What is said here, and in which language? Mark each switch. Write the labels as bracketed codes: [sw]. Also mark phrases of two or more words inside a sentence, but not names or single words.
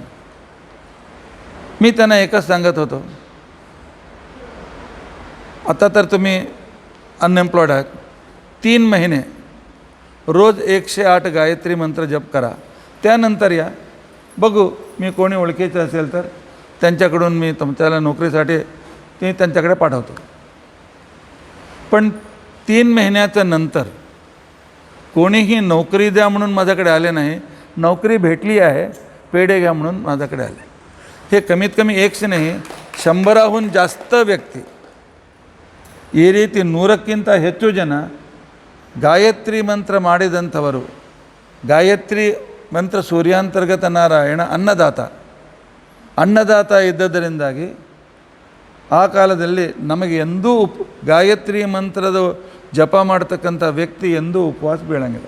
[mr] मी त्यांना एकच सांगत होतो, आता तर तुम्ही अनएम्प्लॉयड आहात, 3 महिने रोज 108 गायत्री मंत्र जप करा, त्यानंतर या, बघू मी कोणी ओळखीचं असेल तर त्यांच्याकडून मी तुमच्याला नोकरीसाठी ते त्यांच्याकडे पाठवतो. पण 3 महिन्याच्या नंतर कोणीही नोकरी द्या म्हणून माझ्याकडे आले नाही, नोकरी भेटली आहे पेढे घ्या म्हणून माझ्याकडे आले. हे कमीत कमी 100 नाही, 100हून [kn] ಜಾಸ್ತಿ ವ್ಯಕ್ತಿ, ಈ ರೀತಿ 100ಕ್ಕಿಂತ ಹೆಚ್ಚು ಜನ ಗಾಯತ್ರಿ ಮಂತ್ರ ಮಾಡಿದಂಥವರು. ಗಾಯತ್ರಿ ಮಂತ್ರ ಸೂರ್ಯಾಂತರ್ಗತ ನಾರಾಯಣ ಅನ್ನದಾತ ಇದ್ದದರಿಂದಾಗಿ ಆ ಕಾಲದಲ್ಲಿ ನಮಗೆ ಎಂದೂ ಗಾಯತ್ರಿ ಮಂತ್ರದ ಜಪ ಮಾಡ್ತಕ್ಕಂಥ ವ್ಯಕ್ತಿ ಎಂದೂ ಉಪವಾಸ ಬೀಳಂಗಿಲ್ಲ.